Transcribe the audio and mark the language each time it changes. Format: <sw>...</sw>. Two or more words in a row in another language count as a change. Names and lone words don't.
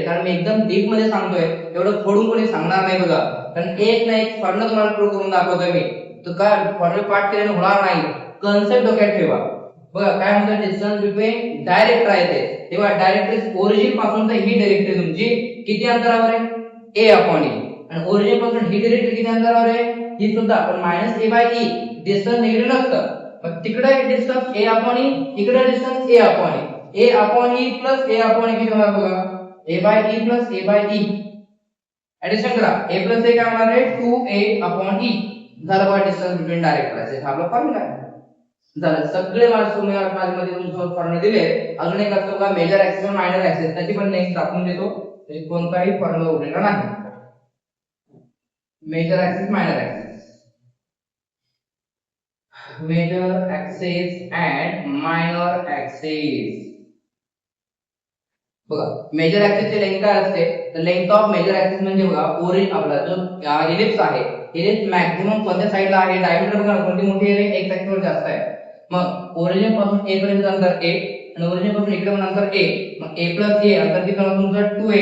<mr>कारण मी एकदम डीप मध्ये सांगतोय एवढं फोडून कोणी सांगणार नाही बघा. कारण एक ना एक फॉर्म्युला तुम्हाला प्रूव्ह करून दाखवतोय मी. तर काय फॉर्म्युला पाठ केल्याने होणार नाही. कन्सेप्ट डोक्यात ठेवा. बघा काय म्हणतात</mr> <en>distance between directrices.</en> <mr>तेव्हा डायरेक्ट्रिक्स ओरिजिन पासून तर ही डायरेक्ट्री तुमची किती अंतरावर आहे a/e आणि ओरिजिन पासून ही डायरेक्ट्री किती अंतरावर आहे ही सुद्धा पण -a/e</mr> <en>distance negative</en> <mr>नसतं. मग तिकडे डिस्टन्स a/e इकडे डिस्टन्स a/e a/e प्लस a/e किती होणार बघा a/e प्लस a/e ऍडिशन करा a प्लस a काय होणार आहे 2a/e. झालं बघा</mr> <en>distance between directrices</en> <mr>हा आपला फॉर्म्युला आहे. झालं सगळे मार्क्स तुम्ही क्लासमध्ये तुमच्यासोबत फॉर्म्युला दिले. अजून एक असतो का</mr> <en>major axis</en> <mr>आणि</mr> <en>minor axis</en> <mr>त्याची पण नेक्स्ट दाखवून देतो. म्हणजे कोणताही फॉर्म्युला उरलेला नाही.</mr> <en>major axis minor axis major axis and minor axis.</en> <mr>बघा</mr> <en>major axis</en> <mr>ची लेंथ काय असते तर</mr> <en>length of major axis</en> <mr>म्हणजे बघा ओरिजिन आपला जो इलिप्स आहे इलिप्स मॅक्सिमम कोणत्या साइडला आहे डायमीटर बघा कोणती मोठी आहे x ऍक्सिस वर जास्त आहे. मग ओरिजिन पासून a पर्यंत अंतर a आणि ओरिजिन पासून इकडे पण अंतर a मग a a अंतर किती होणार तुमचं 2a.</mr>